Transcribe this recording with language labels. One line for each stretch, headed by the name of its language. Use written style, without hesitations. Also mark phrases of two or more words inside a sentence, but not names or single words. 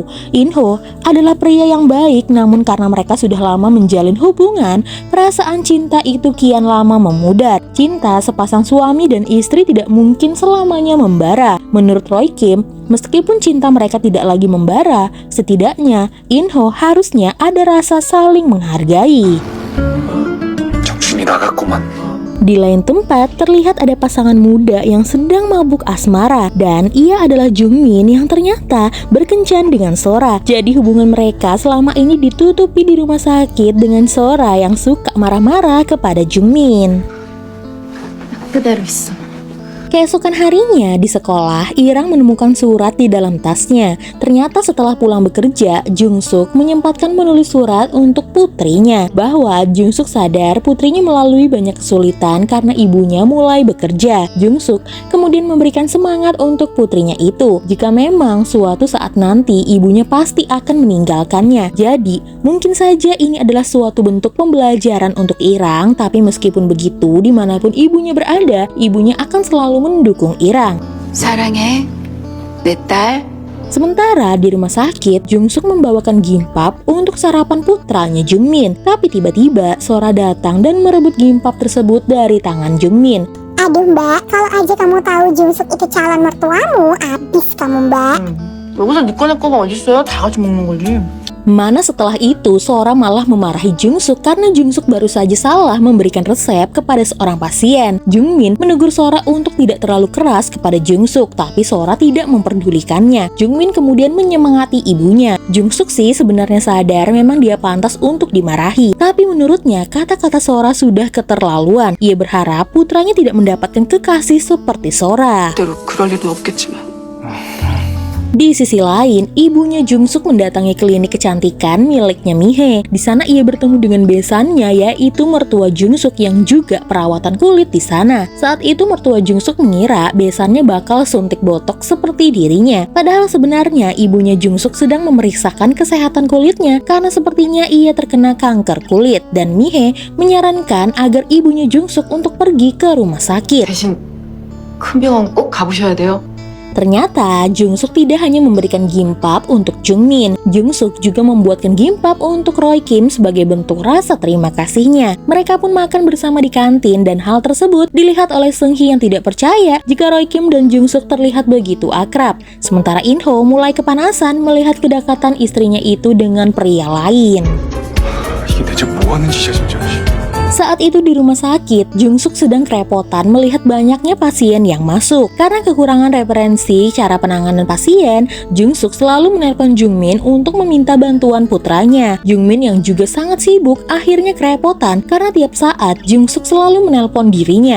Indonesian: In-ho adalah pria yang baik, namun karena mereka sudah lama menjalin hubungan, perasaan cinta itu kian lama memudar. Cinta sepasang suami dan istri tidak mungkin selamanya membara. Menurut Roy Kim, meskipun cinta mereka tidak lagi membara, setidaknya In-ho harusnya ada rasa saling menghargai.
Korean: 정신이 나갔구만.
Indonesian: Di lain tempat, terlihat ada pasangan muda yang sedang mabuk asmara dan ia adalah Jungmin yang ternyata berkencan dengan Sora. Jadi hubungan mereka selama ini ditutupi di rumah sakit dengan Sora yang suka marah-marah kepada Jungmin.
Korean: 그대로 있어.
Indonesian: Keesokan harinya di sekolah, Irang menemukan surat di dalam tasnya. Ternyata setelah pulang bekerja, Jungsuk menyempatkan menulis surat untuk putrinya. Bahwa Jungsuk sadar putrinya melalui banyak kesulitan karena ibunya mulai bekerja. Jungsuk kemudian memberikan semangat untuk putrinya itu. Jika memang suatu saat nanti ibunya pasti akan meninggalkannya. Jadi, mungkin saja ini adalah suatu bentuk pembelajaran untuk Irang. Tapi meskipun begitu, dimanapun ibunya berada, ibunya akan selalu mendukung Irang.
Korean: 사랑해, 내 딸.
Indonesian: Sementara di rumah sakit, Jungsuk membawakan gimbap untuk sarapan putranya Jungmin. Tapi tiba-tiba Sora datang dan merebut gimbap tersebut dari tangan Jungmin. Aduh mbak, kalau aja kamu tahu Jungsuk itu calon mertuamu, abis kamu mbak.
Korean: 여기서 네 거 내 거가 어딨어요? 다 같이 먹는 거지.
Indonesian: Mana setelah itu Sora malah memarahi Jungsuk karena Jungsuk baru saja salah memberikan resep kepada seorang pasien. Jungmin menegur Sora untuk tidak terlalu keras kepada Jungsuk, tapi Sora tidak memperdulikannya. Jungmin kemudian menyemangati ibunya. Jungsuk sih sebenarnya sadar memang dia pantas untuk dimarahi, tapi menurutnya kata-kata Sora sudah keterlaluan. Ia berharap putranya tidak mendapatkan kekasih seperti Sora.
Korean: 그대로 그럴 일은 없겠지만.
Indonesian: Di sisi lain, ibunya Jungsuk mendatangi klinik kecantikan miliknya Mihe. Di sana ia bertemu dengan besannya, yaitu mertua Jungsuk yang juga perawatan kulit di sana. Saat itu mertua Jungsuk mengira besannya bakal suntik botok seperti dirinya. Padahal sebenarnya ibunya Jungsuk sedang memeriksakan kesehatan kulitnya karena sepertinya ia terkena kanker kulit. Dan Mihe menyarankan agar ibunya Jungsuk untuk pergi ke rumah sakit.
Korean: 대신 큰 병원 꼭 가보셔야 돼요.
Indonesian: Ternyata Jungsuk tidak hanya memberikan gimbap untuk Jungmin. Jungsuk juga membuatkan gimbap untuk Roy Kim sebagai bentuk rasa terima kasihnya. Mereka pun makan bersama di kantin dan hal tersebut dilihat oleh Seung-hee yang tidak percaya jika Roy Kim dan Jungsuk terlihat begitu akrab. Sementara In-ho mulai kepanasan melihat kedekatan istrinya itu dengan pria lain.
Korean: 이게 대체 뭐 하는 짓이야 진짜.
Indonesian: Saat itu di rumah sakit, Jungsuk sedang kerepotan melihat banyaknya pasien yang masuk. Karena kekurangan referensi cara penanganan pasien, Jungsuk selalu menelpon Jungmin untuk meminta bantuan putranya. Jungmin yang juga sangat sibuk akhirnya kerepotan karena tiap saat Jungsuk selalu menelpon dirinya.